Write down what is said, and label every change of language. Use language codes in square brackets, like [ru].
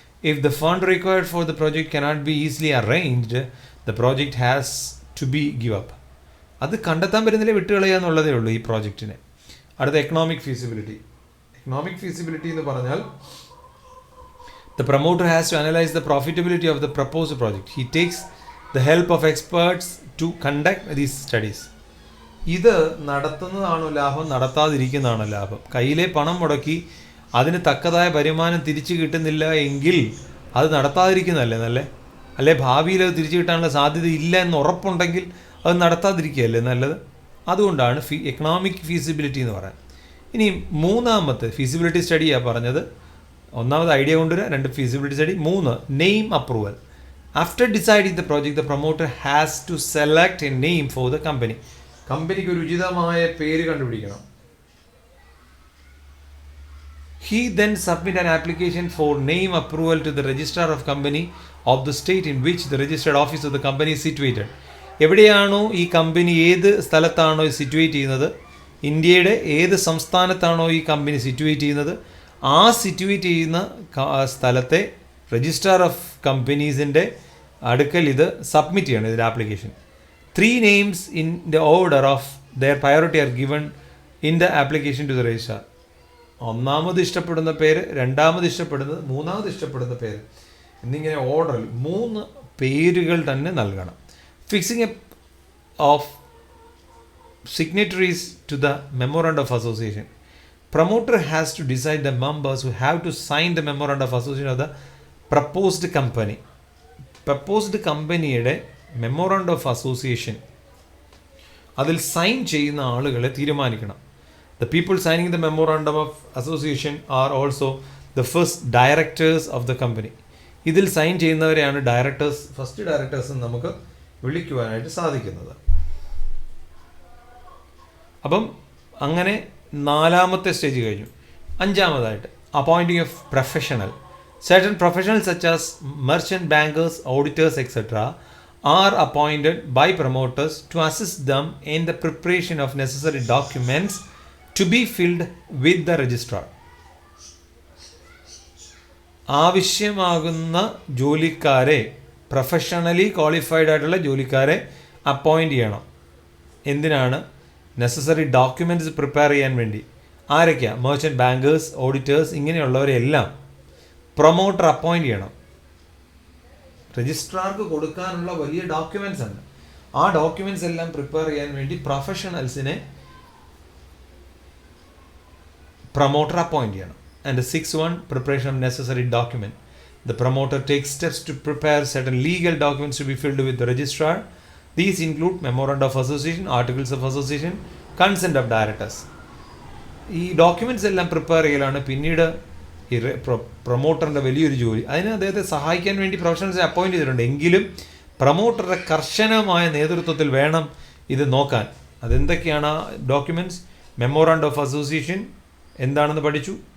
[en] If the fund required for the project cannot be easily arranged, the project has to be give up. [ml] അത് കണ്ടെത്താൻ പറ്റുന്നില്ല, വിട്ടുകളയുക എന്നുള്ളതേ ഉള്ളൂ ഈ പ്രോജക്റ്റിനെ. അടുത്ത എക്കണോമിക് ഫീസിബിലിറ്റി. എക്കണോമിക് ഫീസിബിലിറ്റി എന്ന് പറഞ്ഞാൽ [en] the promoter has to analyze the profitability of the proposed project. He takes the help of experts to conduct these studies. [ml] ഇത് നടത്തുന്നതാണോ ലാഭം, നടത്താതിരിക്കുന്നതാണോ ലാഭം? കയ്യിലെ പണം മുടക്കി അതിന് തക്കതായ വരുമാനം തിരിച്ചു കിട്ടുന്നില്ല എങ്കിൽ അത് നടത്താതിരിക്കുന്നതല്ലേ നല്ലേ? അല്ലെ ഭാവിയിൽ അത് തിരിച്ചു കിട്ടാനുള്ള സാധ്യത ഇല്ല എന്ന് ഉറപ്പുണ്ടെങ്കിൽ അത് നടത്താതിരിക്കുകയല്ലേ നല്ലത്? അതുകൊണ്ടാണ് എക്കണോമിക് ഫീസിബിലിറ്റി എന്ന് പറയുന്നത്. ഇനി മൂന്നാമത്തെ ഫീസിബിലിറ്റി സ്റ്റഡിയാണ് പറഞ്ഞത്. ഒന്നാമത് ഐഡിയ കൊണ്ടുവരിക, രണ്ട് ഫീസിബിലിറ്റി സ്റ്റഡി, മൂന്ന് name approval. [en] After deciding the project the promoter has to select a name for the company. [ml] കമ്പനിക്ക് ഒരു ഉചിതമായ പേര് കണ്ടുപിടിക്കണം. [en] He then submit an application for name approval to the registrar of company of the state in which the registered office of the company is situated. [ml] എവിടെയാണോ ഈ company, ഏത് സ്ഥലത്താണോ situate ചെയ്യുന്നത്, ഇന്ത്യയുടെ ഏത് സംസ്ഥാനത്താണോ ഈ കമ്പനി സിറ്റുവേറ്റ് ചെയ്യുന്നത്, ആ സിറ്റുവേറ്റ് ചെയ്യുന്ന സ്ഥലത്തെ രജിസ്ട്രാർ ഓഫ് കമ്പനീസിൻ്റെ അടുക്കൽ ഇത് സബ്മിറ്റ് ചെയ്യണം, ഇതിൻ്റെ application. [en] 3 names in the order of their priority are given in the application to the registrar. [ml] ഒന്നാമത് ഇഷ്ടപ്പെടുന്ന പേര്, രണ്ടാമത് ഇഷ്ടപ്പെടുന്നത്, മൂന്നാമത് ഇഷ്ടപ്പെടുന്ന പേര് എന്നിങ്ങനെ ഓർഡറിൽ 3 പേരുകൾ തന്നെ നൽകണം. [en] Fixing of signatories to the memorandum of association. Promoter has to decide the members who have to sign the memorandum of association of the proposed company. [ml] Proposed കമ്പനിയുടെ മെമ്മോറണ്ടം ഓഫ് അസോസിയേഷൻ അതിൽ സൈൻ ചെയ്യുന്ന ആളുകളെ തീരുമാനിക്കണം. [en] The people signing the memorandum of association are also the first directors of the company. [ml] ഇതിൽ sign ചെയ്യുന്നവരെയാണ് directors, first directors എന്ന് നമുക്ക് വിളിക്കുവാനായിട്ട് സാധിക്കുന്നത്. അപ്പം അങ്ങനെ 4ാമത്തെ സ്റ്റേജ് കഴിഞ്ഞു. 5ാമതായിട്ട് [en] Appointing of professional. Certain professionals such as merchant bankers, auditors, etc. are appointed by promoters to assist them in the preparation of necessary documents to be filled with the registrar. [ml] ആവശ്യമാകുന്ന ജോലിക്കാരെ, professionally qualified ആയിട്ടുള്ള ജോലിക്കാരെ appoint ചെയ്യണം. എന്തിനാണ്? Necessary documents prepare ചെയ്യാൻ വേണ്ടി. ആരൊക്കെയാണ്? Merchant bankers, auditors, ഇങ്ങനെയുള്ളവരെല്ലാം promoter appoint ചെയ്യണം. രജിസ്ട്രാർക്ക് കൊടുക്കാനുള്ള വലിയ ഡോക്യുമെൻറ്റ്സ് ഉണ്ട്. ആ ഡോക്യുമെൻറ്റ്സ് എല്ലാം പ്രിപ്പയർ ചെയ്യാൻ വേണ്ടി പ്രൊഫഷണൽസിനെ പ്രൊമോട്ടർ അപ്പോയിൻ്റ് ചെയ്യണം. [en] And 6th one, preparation of necessary document. The promoter takes steps to prepare certain legal documents to be filled with the registrar. These include memorandum of association, articles of association, consent of directors. [ml] ഈ documents എല്ലാം prepare ചെയ്യലാണ് പിന്നീട് ഈ പ്രൊമോട്ടറിൻ്റെ വലിയൊരു ജോലി. അതിന് അദ്ദേഹത്തെ സഹായിക്കാൻ വേണ്ടി പ്രൊഫഷണൽസിനെ അപ്പോയിൻ്റ് ചെയ്തിട്ടുണ്ട്. എങ്കിലും പ്രൊമോട്ടറുടെ കർശനമായ നേതൃത്വത്തിൽ വേണം ഇത് നോക്കാൻ. അതെന്തൊക്കെയാണ് ആ ഡോക്യുമെൻറ്റ്സ്? മെമ്മോറാണ്ടം ഓഫ് അസോസിയേഷൻ എന്താണെന്ന് പഠിച്ചു.